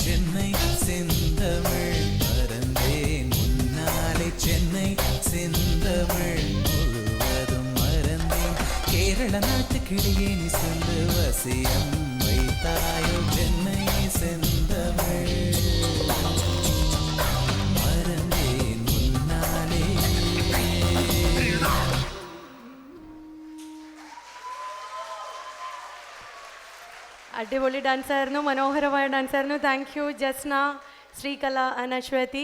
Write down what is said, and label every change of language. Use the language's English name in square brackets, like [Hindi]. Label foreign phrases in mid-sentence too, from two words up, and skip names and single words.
[Tamil] சென்னை செந்தமிழ் மறந்தேன் முன்னாலே, சென்னை செந்தமிழ் முழுவதும் மறந்தேன். கேரள நாட்டுக்கிடையே நீ சொல்லு வசியம் வைத்தாயோ, சென்னை செந்தமிழ் மறந்தேன் முன்னாலே. [Malayalam] അടിപൊളി ഡാൻസ് ആയിരുന്നു, മനോഹരമായ ഡാൻസ് ആയിരുന്നു. [English] Thank you [Malayalam] ജസ്ന, ശ്രീകല, അനശ്വതി.